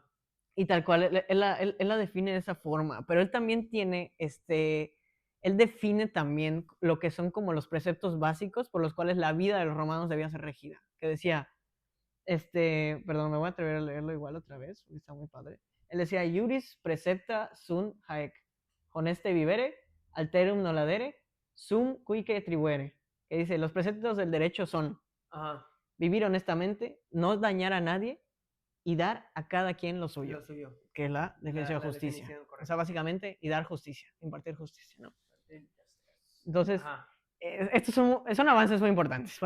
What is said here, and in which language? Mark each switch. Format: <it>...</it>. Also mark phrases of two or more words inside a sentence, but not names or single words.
<es>Y tal cual, él la define de esa forma, pero él también tiene, él define también lo que son como los preceptos básicos por los cuales la vida de los romanos debía ser regida, que decía, perdón, me voy a atrever a leerlo igual otra vez, porque está muy padre. Él decía,</es> <la>iuris precepta sunt haec, honeste vivere, alterum noladere, sum quique tribuere,</la> <es>que dice, los preceptos del derecho son, ajá, vivir honestamente, no dañar a nadie y dar a cada quien lo suyo. Que es la definición de justicia. O sea, básicamente, y dar justicia, impartir justicia, ¿no? Entonces, estos son avances muy importantes.</es>